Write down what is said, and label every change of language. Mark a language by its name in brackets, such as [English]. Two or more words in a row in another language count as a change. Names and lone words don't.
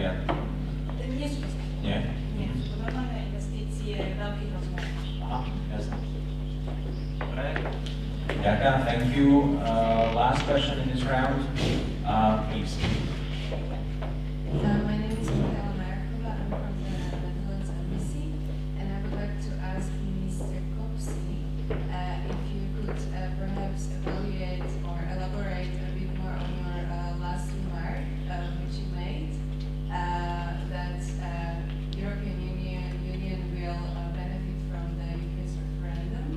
[Slovak] Nie sú to startupy. Nie? Nie, sú to normálne investície veľkých rozmerov. Aha, jasné. Dobre. Ďakujem, [English] thank you. Last question in this round, please. My name is Nat Copsey, I'm from the Netherlands Embassy, and I would like to ask Mr. Copsey if you could perhaps evaluate or elaborate a bit more on your last remark, which you made, that European Union will benefit from the UK's referendum.